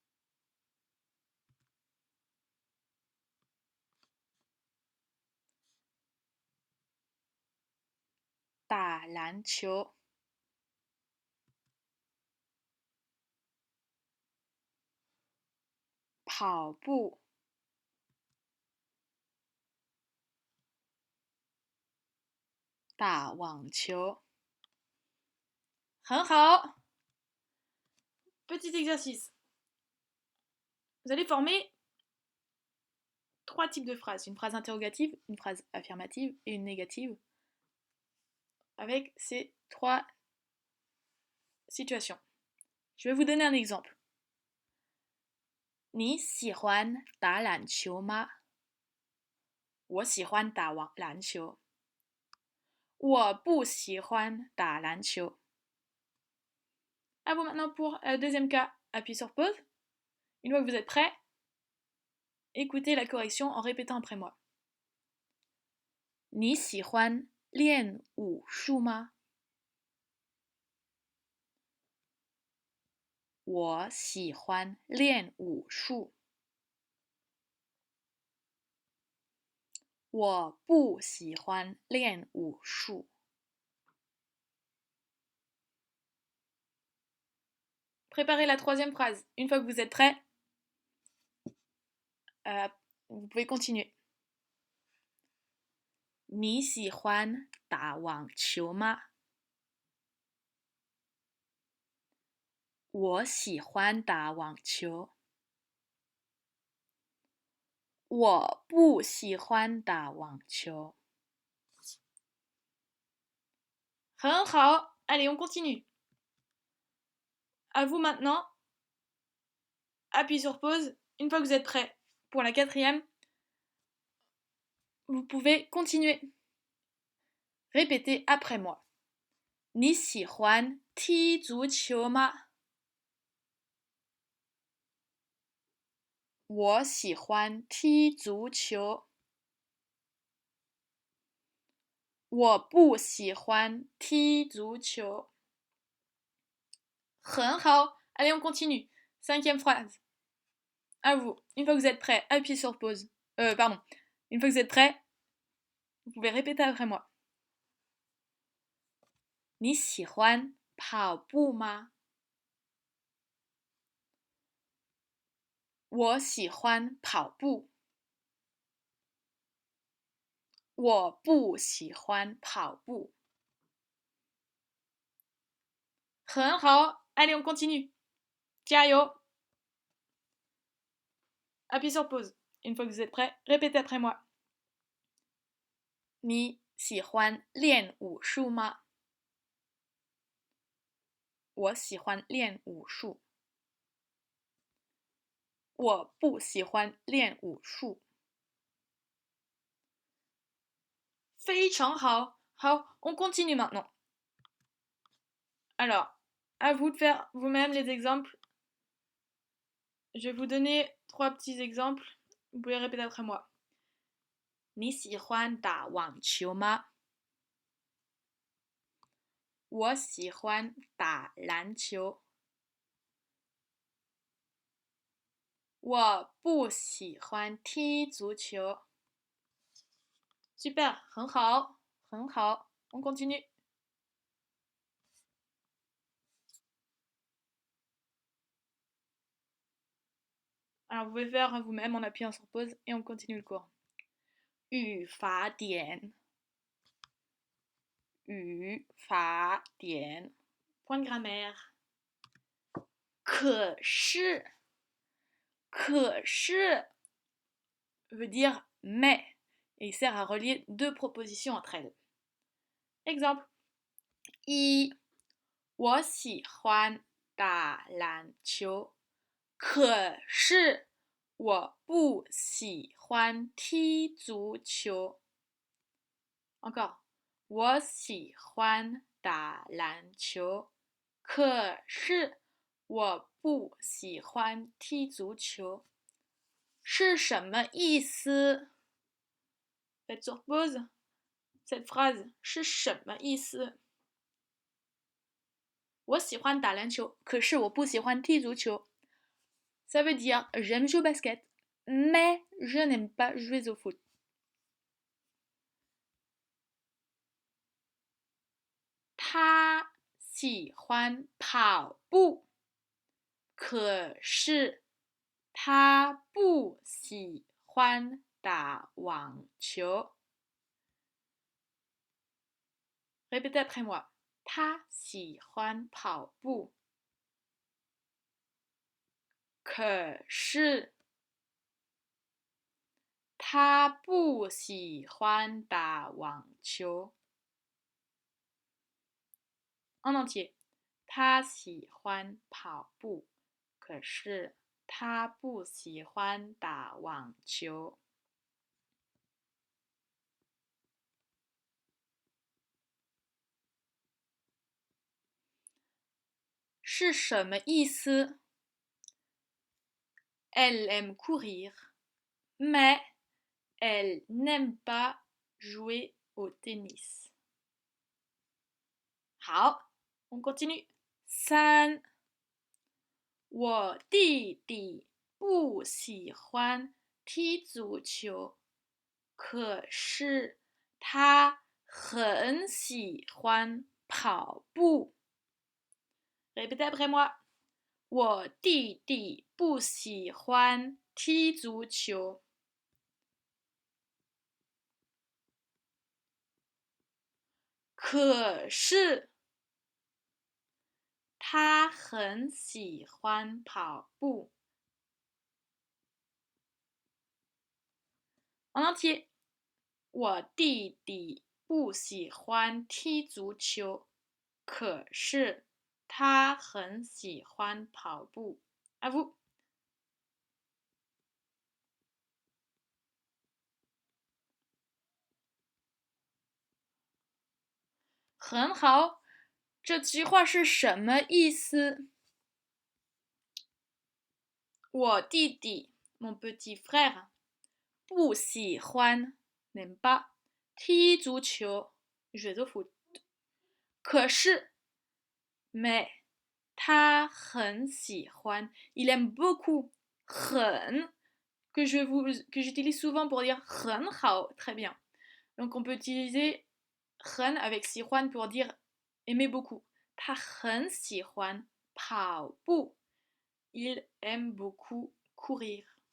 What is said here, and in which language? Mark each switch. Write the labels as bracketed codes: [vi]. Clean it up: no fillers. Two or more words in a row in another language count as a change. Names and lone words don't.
[zh] 打篮球，跑步，打网球。很好。 [fr] Petit exercice. Vous allez former 3 types de phrases. Une phrase interrogative, une phrase affirmative et une négative. Avec ces 3 situations. Je vais vous donner un exemple. [zh] 你喜欢打篮球吗？我喜欢打篮球。我不喜欢打篮球。 [fr] À vous maintenant pour le deuxième cas. Appuyez sur pause. Une fois que vous êtes prêts, écoutez la correction en répétant après moi. [zh] 你喜欢练武术吗？我喜欢练武术。我不喜欢练武术。 [fr] Préparez la troisième phrase. Une fois que vous êtes prêts, vous pouvez continuer. [zh] 你喜欢打网球吗？我喜欢打网球。我不喜欢打网球。很好。 [fr] Allez, on continue. À vous maintenant. Appuyez sur pause. Une fois que vous êtes prêts pour la 4e, vous pouvez continuer. Répétez après moi. [zh] 你喜欢踢足球吗？我喜欢踢足球。我不喜欢踢足球。很好。 [fr] Allez, on continue. 5e phrase. À vous. Une fois que vous êtes prêts, appuyez sur pause. Pardon. Une fois que vous êtes prêts, vous pouvez répéter après moi. [zh] 你喜欢跑步吗？我喜欢跑步。我不喜欢跑步。很好。 [fr] Allez, on continue. 加油。Appuyez sur pause. Une fois que vous êtes prêts, répétez après moi. [zh] 你喜欢练武术吗？我喜欢练武术。我不喜欢练武术。非常好，好 [fr] ，on continue maintenant. Alors, à vous de faire vous-même les exemples. Je vais vous donner 3 petits exemples. Vous pouvez répéter après moi. [zh] 你喜欢打网球吗？我喜欢打篮球。我不喜欢踢足球。Super, 很好，很好。 [fr] On continue. Alors, vous pouvez faire vous-même en appuyant sur pause et on continue le cours. [zh] 语法点，语法点。 [fr] Point de grammaire. [zh] 可是，可是 [fr] veut dire mais et il sert à relier 2 propositions entre elles. Exemple. [zh] 一，我喜欢打篮球，可是我不喜欢踢足球。Encore. 我喜欢打篮球，可是我不喜欢踢足球。是什么意思？ [fr] Faites sur pause. Cette phrase [zh] 是什么意思？我喜欢打篮球，可是我不喜欢踢足球。 [fr] Ça veut dire j'aime jouer au basket, mais je n'aime pas jouer au foot. [zh] 他喜欢跑步，可是他不喜欢打网球。 [fr] Répétez après moi. [zh] 他喜欢跑步，可是他不喜欢打网球。 [fr] En entier. [zh] 他喜欢跑步，可是他不喜欢打网球。是什么意思？ [fr] Elle aime courir, mais elle n'aime pas jouer au tennis. 好， on continue. [zh] 三，我弟弟不喜欢踢足球，可是他很喜欢跑步。 [fr] Répétez après moi. [zh] 我弟弟不喜欢踢足球，可是他很喜欢跑步。 [fr] En entier. [zh] 我弟弟不喜欢踢足球，可是他很喜欢跑步。 [fr] À vous. [zh] 很好，这句话是什么意思？我弟弟 [fr] mon petit frère [zh] 不喜欢 [fr] n'aime pas [zh] 踢足球 [fr] jouer au foot 可是 mais [zh] 他很喜欢 [fr] il aime beaucoup 很 que j'utilise souvent pour dire [zh] 很好 [fr] très bien donc on peut utiliser 很 avec 喜欢 pour dire aimer beaucoup [zh] 他很喜欢跑步 [fr] il aime beaucoup courir.